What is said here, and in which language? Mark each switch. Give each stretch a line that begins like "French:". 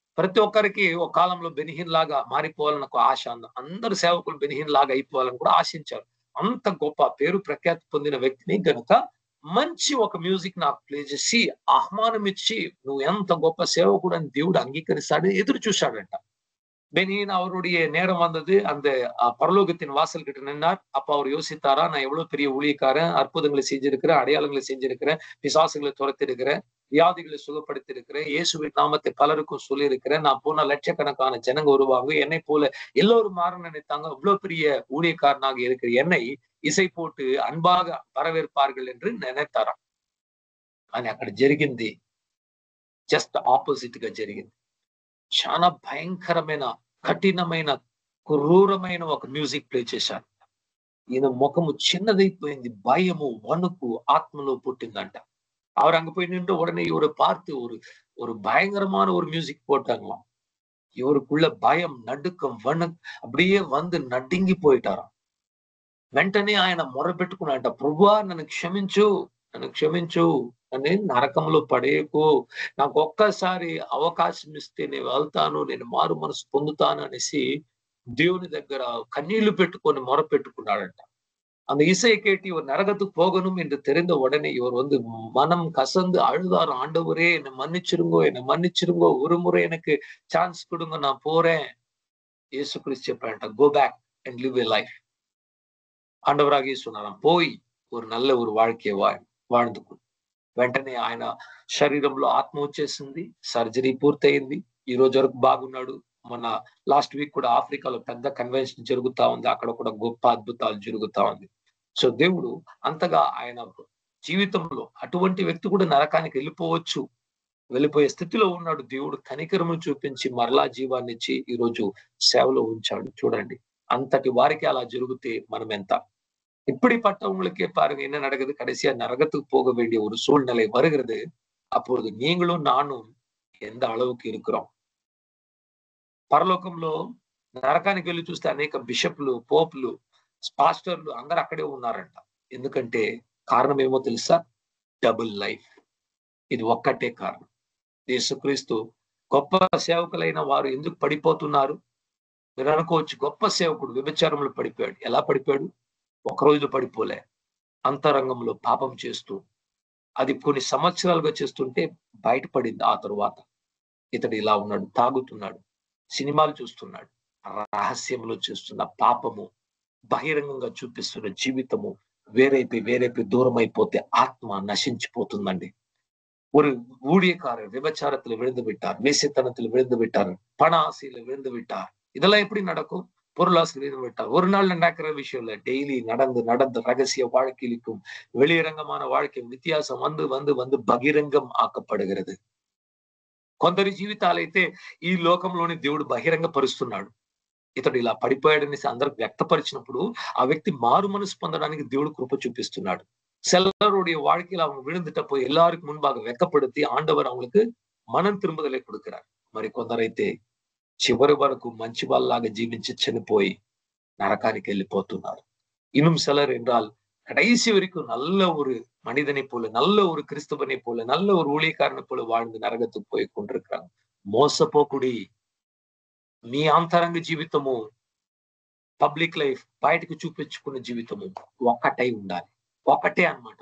Telugu: ప్రతి ఒక్కరికి ఒక కాలంలో బెనిహిన్ లాగా మారిపోవాలని ఒక ఆశ. అందరు సేవకులు బెనిహిన్ లాగా అయిపోవాలని కూడా ఆశించారు. అంత గొప్ప పేరు ప్రఖ్యాతి పొందిన వ్యక్తిని గనుక మంచి ఒక మ్యూజిక్ నాకు ప్లే చేసి ఆహ్వానం ఇచ్చి నువ్వు ఎంత గొప్ప సేవకుడు అని దేవుడు అంగీకరిస్తాడని ఎదురు చూశాడంట.
Tamil: பெனிஹின் அவருடைய நேரம் வந்தது. அந்த பரலோகத்தின் வாசல் கிட்ட நின்னார். அப்ப அவர் யோசித்தாரா, நான் எவ்வளவு பெரிய ஊழியக்காரன், அற்புதங்களை செஞ்சிருக்கிறேன், அடையாளங்களை செஞ்சிருக்கிறேன், பிசாசுகளை துரத்தி இருக்கிறேன், வியாதிகளை சுகப்படுத்தி இருக்கிறேன், இயேசுவின் நாமத்தை பலருக்கும் சொல்லி இருக்கிறேன், நான் போன லட்சக்கணக்கான ஜனங்க வருவாங்க, என்னை போல எல்லோரும் மாற நினைத்தாங்க, இவ்வளவு பெரிய ஊழியக்காரனாக இருக்கிற என்னை இசை போட்டு அன்பாக வரவேற்பார்கள் என்று நினைத்தாராம்.
Telugu: కానీ అక్కడ జరిగింది జస్ట్ ఆపోజిట్ గా జరిగింది. చాలా భయంకరమైన, కఠినమైన, క్రూరమైన ఒక మ్యూజిక్ ప్లే చేశారు. ఈయన ముఖము చిన్నదైపోయింది, భయము, వణుకు ఆత్మలో పుట్టిందంట.
Tamil: அவர் அங்க போய் நின்று உடனே இவரை பார்த்து ஒரு பயங்கரமான ஒரு மியூசிக் போட்டாங்களாம். இவருக்குள்ள பயம், நடுக்கம், அப்படியே வந்து நடுங்கி போயிட்டாராம்.
Telugu: వెంటనే ఆయన మొరపెట్టుకున్నాడంట, ప్రభువా నన్ను క్షమించు, నన్ను నరకంలో పడేయకు, నాకు ఒక్కసారి అవకాశం ఇస్తే నేను వెళ్తాను, నేను మారు మనసు పొందుతాను అనేసి దేవుని దగ్గర కన్నీళ్లు పెట్టుకొని మొర పెట్టుకున్నాడంట.
Tamil: அந்த இசையை கேட்டு இவர் நரகத்துக்கு போகணும் என்று தெரிந்த உடனே இவர் மனம் கசந்து அழுதார். ஆண்டவரே என்னை மன்னிச்சிருங்கோ, என்னை மன்னிச்சிருங்கோ, ஒரு முறை எனக்கு சான்ஸ் கொடுங்க, நான் போறேன்.
English: இயேசு கிறிஸ்து
Telugu: చెప్పాడంట,
English: Go back and live a life.
Tamil: ఆండవరాగి சொன்னாராம், పోయి ஒரு நல்ல ஒரு வாழ்க்கையை வாழ்ந்துకు.
Telugu: వెంటనే ఆయన శరీరంలో ఆత్మ వచ్చేసింది, సర్జరీ పూర్తయింది, ఈ రోజు వరకు బాగున్నాడు. మన లాస్ట్ వీక్ కూడా ఆఫ్రికాలో పెద్ద కన్వెన్షన్ జరుగుతా ఉంది, అక్కడ కూడా గొప్ప అద్భుతాలు జరుగుతా ఉంది. సో దేవుడు అంతగా ఆయన జీవితంలో అటువంటి వ్యక్తి కూడా నరకానికి వెళ్ళిపోయే స్థితిలో ఉన్నాడు. దేవుడు కనికరము చూపించి మరలా జీవాన్ని ఇచ్చి ఈ రోజు సేవలో ఉంచాడు. చూడండి, అంతటి వారికి అలా జరిగితే మనం ఎంత.
Tamil: இப்படிப்பட்டவங்களுக்கே பாருங்க என்ன நடக்குது, கடைசியா நரகத்துக்கு போக வேண்டிய ஒரு சூழ்நிலை வருகிறது. அப்பொழுது நீங்களும் நானும் எந்த அளவுக்கு இருக்கிறோம்.
Telugu: పరలోకంలో నరకానికి వెళ్ళి చూస్తే అనేక బిషప్లు, పోపులు, పాస్టర్లు అందరూ అక్కడే ఉన్నారంట. ఎందుకంటే కారణం ఏమో తెలుసా? Double life. ఇది ఒక్కటే కారణం. యేసుక్రీస్తు గొప్ప సేవకులైన వారు ఎందుకు పడిపోతున్నారు? మీరు అనుకోవచ్చు, గొప్ప సేవకుడు వ్యభిచారంలో పడిపోయాడు. ఎలా పడిపోయాడు? ఒక రోజు పడిపోలే. అంతరంగంలో పాపం చేస్తూ అది కొన్ని సంవత్సరాలుగా చేస్తుంటే బయటపడింది. ఆ తరువాత ఇతడు ఇలా ఉన్నాడు, తాగుతున్నాడు, సినిమాలు చూస్తున్నాడు, రహస్యంలో చేస్తున్న పాపము, బహిరంగంగా చూపిస్తున్న జీవితము వేరైపోయి దూరం అయిపోతే ఆత్మ నశించిపోతుందండి.
Tamil: ஒரு ஊழியக்காரர் விபச்சாரத்துல விழுந்து விட்டார், வேசித்தனத்தில் விழுந்து விட்டார், பண ஆசையில விழுந்து விட்டார். இதெல்லாம் எப்படி நடக்கும்? பொருளாசை விழுந்து விட்டார். ஒரு நாள் நடக்கிற விஷயம் இல்ல, டெய்லி நடந்து ரகசிய வாழ்க்கையிலும் வெளியரங்கமான வாழ்க்கை வித்தியாசம் வந்து బహిరంగం ఆకப்படுகிறது.
Telugu: కొందరి జీవితాలు అయితే ఈ లోకంలోని దేవుడు బహిరంగ పరుస్తున్నాడు. ఇతడు ఇలా పడిపోయాడనేసి అందరికి వ్యక్తపరిచినప్పుడు ఆ వ్యక్తి మారు మనసు పొందడానికి దేవుడు కృప చూపిస్తున్నాడు.
Tamil: சிலருடைய வாழ்க்கையில அவங்க விழுந்துட்ட போய் எல்லாருக்கும் முன்பாக வெக்கப்படுத்தி ஆண்டவர் அவங்களுக்கு மனம் திரும்புதலை கொடுக்கிறார்.
Telugu: మరి కొందరైతే చివరి వరకు మంచి వాళ్ళలాగా జీవించి చనిపోయి నరకానికి వెళ్ళిపోతున్నారు.
Tamil: இன்னும் சிலர் என்றால் கடைசி வரைக்கும் நல்ல ஒரு மனிதனை போல, நல்ல ஒரு கிறிஸ்தவனை போல, நல்ல ஒரு ஊழியக்காரனை போல வாழ்ந்து నరగத்துக்கு పోయి கொண்டிருக்கிறாங்க.
Telugu: మోసపోకుడి. మీ అంతరంగ జీవితము, పబ్లిక్ లైఫ్, బయటకు చూపించుకున్న జీవితము ఒక్కటై ఉండాలి. ఒకటే అన్నమాట.